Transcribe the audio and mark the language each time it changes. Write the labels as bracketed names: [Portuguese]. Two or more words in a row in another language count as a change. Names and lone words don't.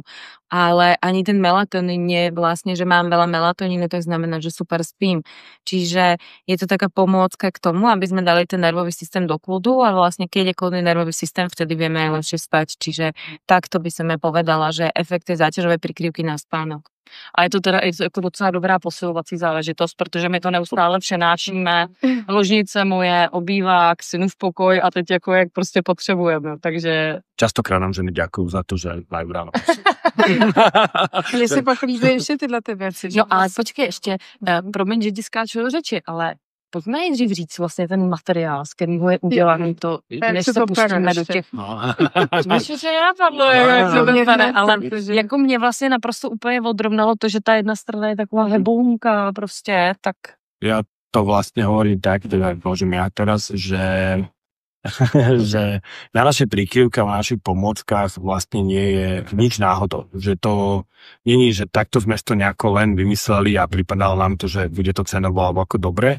[Slovak] Ale ani ten melatonín nie vlastne, že mám veľa melatonínu, tak znamená, že super spím. Čiže je to taká pomôcka k tomu, aby sme dali ten nervový systém do kľudu a vlastne keď je kľudný nervový systém, vtedy vieme aj lepšie spať. Čiže takto by som povedala, že efekt je záťažovej prikryvky na spánok. [Czech] A je to teda jako docela dobrá posilovací záležitost, protože my to neustále přenášíme. Ložnice moje, obývák, synův pokoj a teď jako jak prostě potřebujeme, takže... Častokrát nám ženy ďakujú za to, že majú ráno. Mně se pak líbí ještě tyhle ty věci. No ale počkej ještě, promiň, že ti skáču do řeči, ale pojďme nejdřív říct vlastně ten materiál, z kterého je udělaný to, než se pustíme do těch... Myslím, že nenapadlo, ale jako mě vlastně naprosto úplně odrovnalo to, že ta jedna strana je taková hebounka prostě, tak... [Slovak] Ja to vlastne hovorím tak, teda môžem ja teraz, že na našej príkrivke a na našich pomôckach vlastne nie je nič náhodou. Že to nie je, že takto sme to nejako len vymysleli a pripadalo nám to, že bude to cenovo alebo ako dobre.